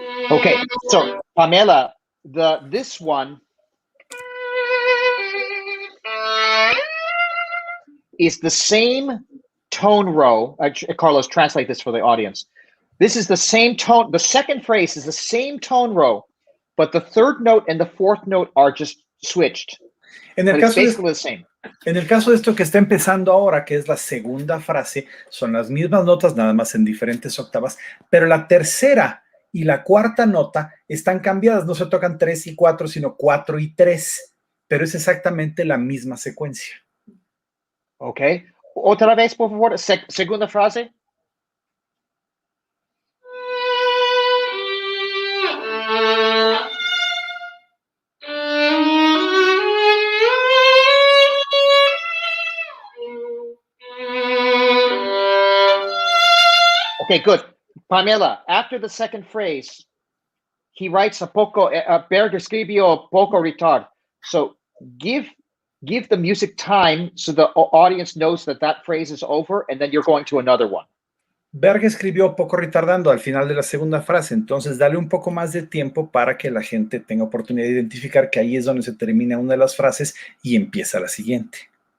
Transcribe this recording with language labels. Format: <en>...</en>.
<en>Okay, so Pamela, this one is the same tone row. Carlos, translate this for the audience. This is the same tone. The second phrase is the same tone row, but the third note and the fourth note are just switched.</en> <es>En el</es> <en>but it's</en> <es>caso de</es> <en>basically the same.</en> <es>En el caso de esto que está empezando ahora, que es la segunda frase, son las mismas notas, nada más en diferentes octavas, pero la tercera y la cuarta nota están cambiadas, no se tocan 3 y 4, sino 4 y 3, pero es exactamente la misma secuencia. Ok. Otra vez, por favor, segunda frase.</es> <en>Okay, good. Pamela, after the second phrase, he writes Berg</en> <es>escribió poco retard.</es> <en>So give the music time so the audience knows that phrase is over, and then you're going to another one.</en> <es>Berg escribió poco retardando al final de la segunda frase, entonces dale un poco más de tiempo para que la gente tenga oportunidad de identificar que ahí es donde se termina una de las frases y empieza la siguiente.</es>